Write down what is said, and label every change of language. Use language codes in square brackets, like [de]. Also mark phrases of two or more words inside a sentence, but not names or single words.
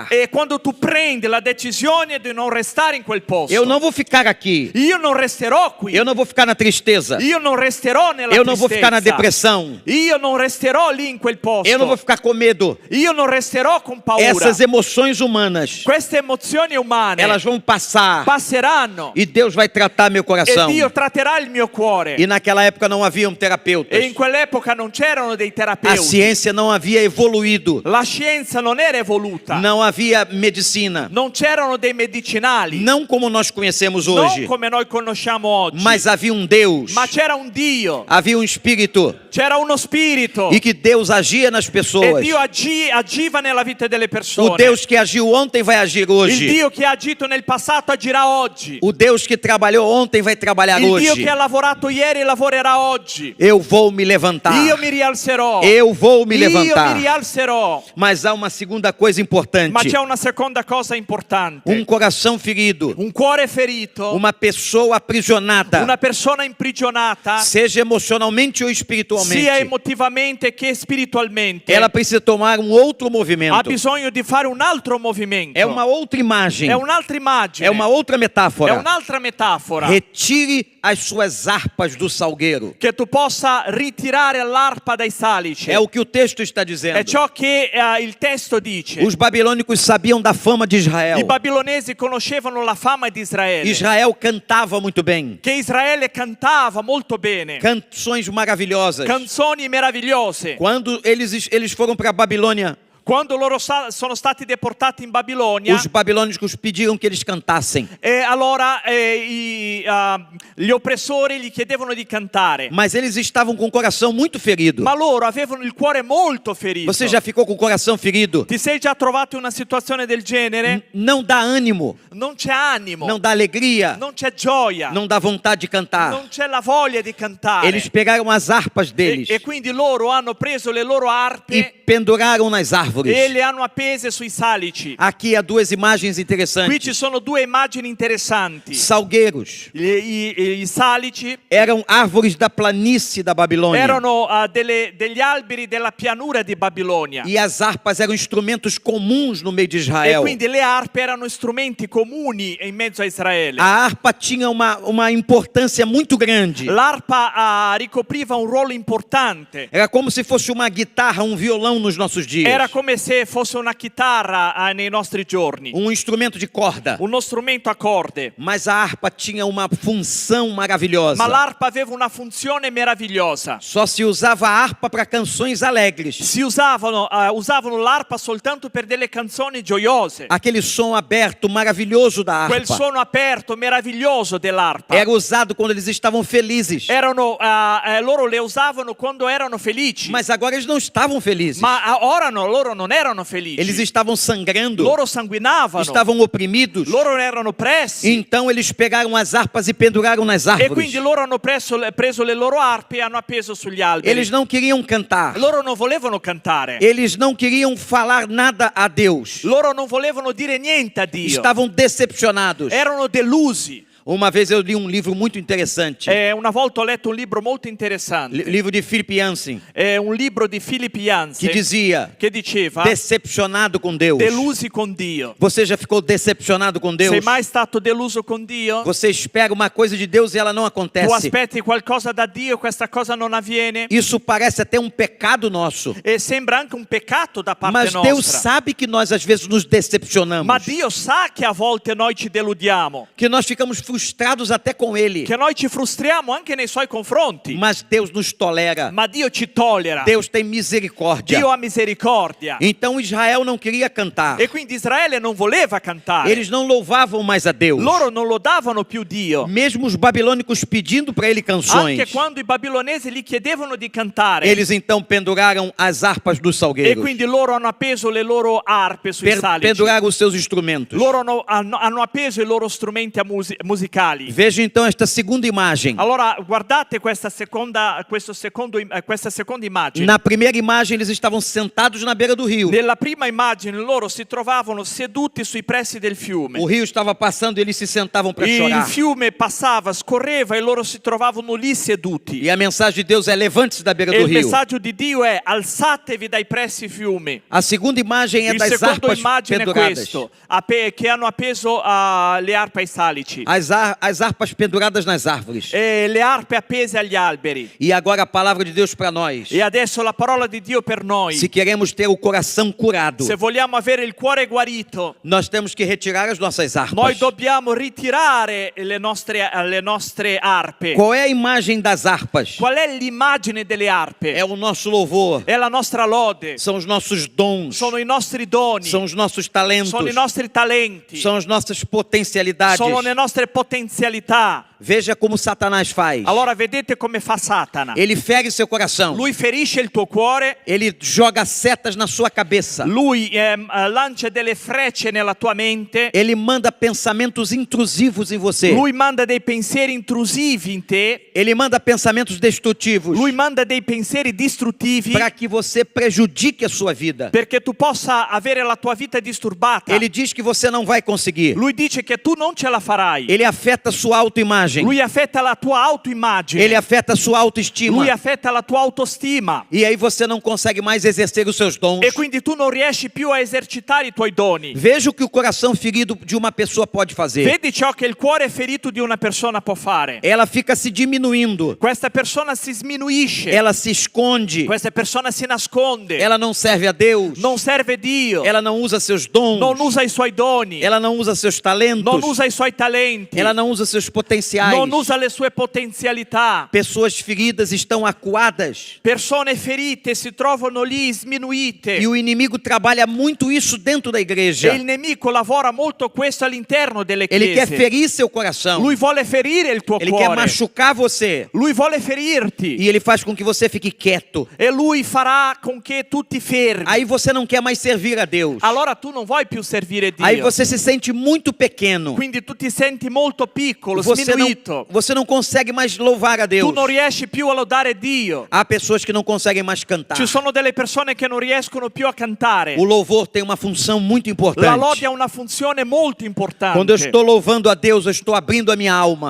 [it] è quando tu prendi la decisione di non restare in quel posto. [pt] Eu não vou ficar aqui. [it] Io non resterò qui. [pt] Eu não vou ficar na tristeza. [it] Io non resterò nella [pt] Eu não vou ficar na [it] tristezza. [pt] depressão. [it] Io non resterò lì in quel posto. [pt] Eu não vou ficar com medo. [it] Io non resterò con paura. [pt] Essas emoções humanas, [it] Queste emozioni umane [pt] elas vão passar [it] passeranno [pt] e Deus vai tratar meu [it] e [pt] coração. [it] Dio tratterà il mio cuore. [pt] E naquela época não haviam [it] E [pt] terapeutas. [it] in quell'epoca non c'erano dei [pt] A [it] terapeuti. [pt] ciência não havia evoluído. [it] La scienza non era evoluta. [pt] Não havia medicina. [it] Non c'erano dei medicinali. [pt] Não como nós conhecemos [it] Non [pt] hoje. [it] come noi conosciamo oggi. [pt] Mas havia um Deus. [it] Ma c'era un Dio. [pt] Havia um Espírito. [it] C'era uno spirito. [pt] E que Deus agia nas [it] E [pt] pessoas. [it] Dio agiva nella vita delle persone. [pt] O Deus que agiu ontem vai agir [it] Il [pt] hoje. [it] Dio che ha agito nel passato agirà oggi. [pt] O Deus que trabalhou ontem vai trabalhar [it] Il Dio [pt] hoje. [it] che ha lavorato ieri lavorerà oggi. [pt] Eu vou me levantar. [it] Io mi rialzerò. [pt] Eu vou me [it] Io mi [pt] levantar. [it] rialzerò. [pt] Mas há uma segunda coisa importante. [it] Ma c'è una seconda cosa importante. [pt] Um coração ferido. [it] Un cuore ferito. [pt] Uma pessoa aprisionada. [it] Una persona imprigionata. [pt] Seja emocionalmente ou espiritualmente. [it] Sia emotivamente che spiritualmente. [pt] Ela precisa tomar um outro [it] Ha [pt] movimento. [it] bisogno di fare un altro movimento. [pt] É uma outra imagem. [it] È un'altra immagine. [pt] É uma outra [it] È [pt] metáfora. [it] un'altra metafora. [pt] Retire as suas harpas do salgueiro. [it] Che tu possa ritirare l'arpa dai salici. [pt] É o que o texto está dizendo. [it] È ciò che il testo dice. [pt] Os babilônicos sabiam da fama de Israel. [it] I babilonesi conoscevano la fama di Israele. [pt] Israel cantava muito bem. [it] Che Israele cantava molto bene. [pt] Canções maravilhosas. [it] Canzoni meravigliose. [pt] Quando eles foram para a Babilônia, [it] Quando loro sono stati deportati in Babilonia, [pt] os babilônicos pediram que eles cantassem. [it] e allora gli oppressori gli chiedevano di cantare. [pt] Mas eles estavam com o coração muito ferido. [it] Ma loro avevano il cuore molto ferito. [pt] Você já ficou com o coração ferido? [it] Ti sei già trovato in una situazione del genere? [pt] Não dá ânimo, [it] Non c'è animo, [pt] não dá alegria, [it] non c'è gioia, [pt] não dá vontade de cantar. [it] non c'è la voglia di cantare. [pt] Eles pegaram as harpas deles [it] E quindi loro hanno preso le loro arpe [pt] e penduraram nas árvores. árvores. [it] e le hanno appese sui salici. [pt] Aqui há duas imagens [it] Qui ci [pt] interessantes. [it] sono due immagini interessanti. [pt] Salgueiros [it] I salici [pt] eram árvores da planície da Babilônia. [it] erano degli alberi della pianura di Babilonia. [pt] E as harpas eram instrumentos comuns no meio de [it] E [pt] Israel. [it] quindi le arpe erano strumenti comuni in mezzo a Israele. [pt] A harpa tinha uma importância muito grande. [it] L'arpa ricopriva un ruolo importante. [pt] Era como se fosse uma guitarra, um violão nos nossos dias. [it] Era come se fosse una chitarra nei nostri giorni, [pt] Um instrumento de corda. [it] uno strumento a corde. [pt] Mas a harpa tinha uma função maravilhosa. [it] Ma l'arpa aveva una funzione meravigliosa. [pt] Só se usava a harpa para canções alegres. [it] Si usavano l'arpa soltanto per delle canzoni gioiose. [pt] Aquele som aberto, maravilhoso da [it] Quel [pt] harpa. [it] suono aperto, meraviglioso dell'arpa. [pt] Era usado quando eles estavam felizes. [it] Loro le usavano quando erano felici. [pt] Mas agora eles não estavam felizes. [it] Ma ora loro non erano felici. [pt] Eles estavam sangrando. [it] Loro sanguinavano. [pt] Estavam oprimidos. [it] Loro erano oppressi. [pt] Então eles pegaram as harpas e penduraram nas [it] E [pt] árvores. [it] quindi loro hanno preso le loro arpe e hanno appeso sugli alberi. [pt] Eles não queriam cantar. [it] Loro non volevano cantare. [pt] Eles não queriam falar nada a Deus. [it] Loro non volevano dire niente a Dio. [pt] Estavam decepcionados. [it] Erano delusi. [pt] Uma vez eu li um livro muito interessante. [it] Una volta ho letto un libro molto interessante. [pt] Livro de Philip Yancey. [it] Un libro di Philip Yancey [pt] Que dizia: [it] che diceva [pt] decepcionado com Deus. [it] delusi con Dio. [pt] Você já ficou decepcionado com Deus? [it] Sei mai stato deluso con Dio? [pt] Você espera uma coisa de Deus e ela não [it] Tu [pt] acontece. [it] aspetti qualcosa da Dio e questa cosa non avviene? [pt] Isso parece até um pecado nosso. [it] E sembra anche un peccato da parte [pt] Mas [it] nostra. [pt] Deus sabe que nós às vezes nos decepcionamos. [it] Ma Dio sa che a volte noi ci deludiamo, [pt] Que nós ficamos frustrados até com Ele. [it] che noi ci frustriamo anche nei suoi confronti. [pt] Mas Deus nos tolera. [it] Ma Dio ci tollera. [pt] Deus tem misericórdia. [it] Dio ha misericordia. [pt] Então Israel não queria cantar. [it] E quindi Israele non voleva cantare. [pt] Eles não louvavam mais a Deus. [it] Loro non lodavano più Dio. [pt] Mesmo os babilônicos pedindo para ele canções. [it] Anche quando i babilonesi gli chiedevano di cantare. [pt] Eles então penduraram as harpas dos [it] E [pt] salgueiros. [it] quindi loro hanno appeso le loro arpe sui salici. [pt] Penduraram os seus instrumentos. [it] Loro hanno appeso i loro strumenti musicali. [pt] Veja então esta segunda imagem. [it] Allora guardate questa seconda immagine. [pt] Na primeira imagem eles estavam sentados na beira do rio. [it] Nella prima immagine loro si trovavano seduti sui pressi del fiume. [pt] O rio estava passando e eles se sentavam para [it] Il [pt] chorar. [it] fiume passava, scorreva e loro si trovavano lì seduti. [pt] E a mensagem de Deus é: levante-se da beira [it] E [pt] do [it] il [pt] rio. [it] messaggio di Dio è: alzatevi dai pressi fiumi. [pt] A segunda imagem é [it] Il [pt] das [it] secondo [pt] harpas [it] immagine è [pt] penduradas. [it] questo, che hanno appeso le arpe ai salici. [pt] As harpas penduradas nas árvores. [it] E le arpe appese agli alberi. [pt] E agora a palavra de Deus para nós. [it] E adesso la parola di Dio per noi. [pt] Se queremos ter o coração curado, [it] Se vogliamo avere il cuore guarito, [pt] nós temos que retirar as nossas [it] noi [pt] harpas. [it] dobbiamo ritirare le nostre arpe. [pt] Qual é a imagem das harpas? [it] Qual è l'immagine delle arpe? [pt] É o nosso louvor. [it] È la nostra lode. [pt] São os nossos dons. [it] Sono i nostri doni. [pt] São os nossos talentos. [it] Sono i nostri talenti. [pt] São as nossas potencialidades. [it] Sono le nostre potenzialità. [pt] Veja como Satanás faz. [it] Allora vedete come fa Satana. [pt] Ele fere seu coração. [it] Lui ferisce il tuo cuore. [pt] Ele joga setas na sua cabeça. [it] Lui lancia delle frecce nella tua mente. [pt] Ele manda pensamentos intrusivos em você. [it] Lui manda dei pensieri intrusivi in te. [pt] Ele manda pensamentos destrutivos. [it] Lui manda dei pensieri distruttivi [pt] Para que você prejudique a sua vida. [it] perché tu possa avere la tua vita disturbata. [pt] Ele diz que você não vai conseguir. [it] Lui dice che tu non ce la farai. [pt] Ele afeta sua autoimagem. [it] Lui affetta la tua autoimmagine. [pt] Ele afeta sua autoestima. [it] Lui affetta la tua autostima. [pt] E aí você não consegue mais exercer os seus dons. [it] E quindi tu non riesci più a esercitare i tuoi doni. [pt] Veja o que o coração ferido de uma pessoa pode fazer. [it] Vedi ciò che il cuore ferito di una persona può fare. [pt] Ela fica se diminuindo. [it] Questa persona si sminuisce. [pt] Ela se esconde. [it] Questa persona si nasconde. [pt] Ela não serve a Deus. [it] Non serve Dio. [pt] Ela não usa seus dons. [it] Non usa i suoi doni. [pt] Ela não usa seus talentos. [it] Non usa i suoi talenti. [pt] Ela não usa seus potenciais. [it] Non usa le sue potenzialità. [pt] Pessoas feridas estão acuadas. [it] Persone ferite si trovano lì sminuite. [pt] E o inimigo trabalha muito isso dentro da [it] E [pt] igreja. [it] il nemico lavora molto questo all'interno delle [pt] Ele quer [it] chiese. [pt] ferir seu coração. [it] Lui vuole ferire il tuo [pt] Ele quer [it] cuore. [pt] machucar você. [it] Lui vuole ferirti. [pt] E ele faz com que você fique quieto. [it] E lui farà con che tu ti fermi. [pt] Aí você não quer mais servir a Deus. [it] Allora tu non vuoi più servire Dio. [pt] Aí você se sente muito pequeno. [it] Quindi tu ti senti molto piccolo, [pt] Você não [it] smarrito. [pt] você não consegue mais louvar a Deus. [it] Tu non riesci più a lodare Dio. [pt] Há pessoas que não conseguem mais cantar. [it] Ci sono delle persone che non riescono più a cantare. [pt] O louvor tem uma função muito [it] La [pt] importante. [it] lode ha una funzione molto importante. [pt] Quando eu estou louvando a Deus, eu estou abrindo a minha alma.